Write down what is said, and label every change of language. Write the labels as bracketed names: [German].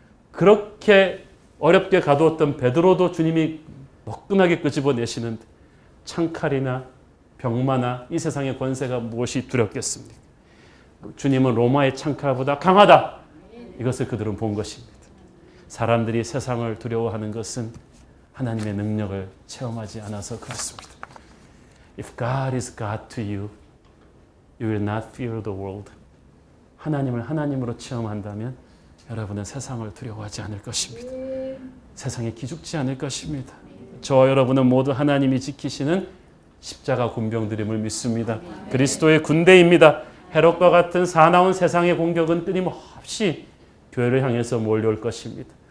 [Korean] 그렇게 어렵게 가두었던 베드로도 주님이 너끈하게 끄집어내시는데 창칼이나 병마나 이 세상의 권세가 무엇이 두렵겠습니까? 주님은 로마의 창칼보다 강하다. 이것을 그들은 본 것입니다. 사람들이 세상을 두려워하는 것은 하나님의 능력을 체험하지 않아서 그렇습니다. [English] If God is God to you, you will not fear the world. [Korean] 하나님을 하나님으로 체험한다면 여러분은 세상을 두려워하지 않을 것입니다. 세상에 기죽지 않을 것입니다. 저와 여러분은 모두 하나님이 지키시는 십자가 군병들임을 믿습니다. 그리스도의 군대입니다. 헤롯과 같은 사나운 세상의 공격은 끊임없이 교회를 향해서 몰려올 것입니다.